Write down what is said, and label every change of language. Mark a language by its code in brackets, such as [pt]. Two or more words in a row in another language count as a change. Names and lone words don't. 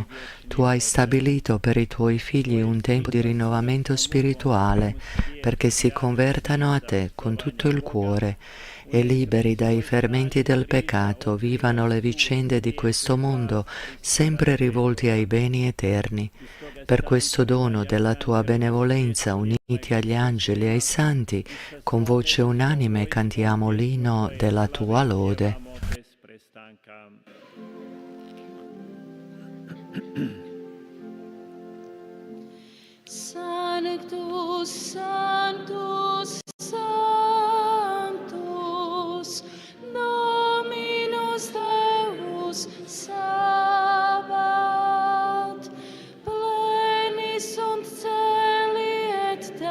[it] Tu hai stabilito per i Tuoi figli un tempo di rinnovamento spirituale, perché si convertano a Te con tutto il cuore e liberi dai fermenti del peccato, vivano le vicende di questo mondo, sempre rivolti ai beni eterni. Per questo dono della Tua benevolenza, uniti agli angeli e ai santi, con voce unanime cantiamo l'inno della Tua lode. [la] Sanctus, Sanctus, Sanctus, Dominus Deus Sabaoth, pleni sunt celi et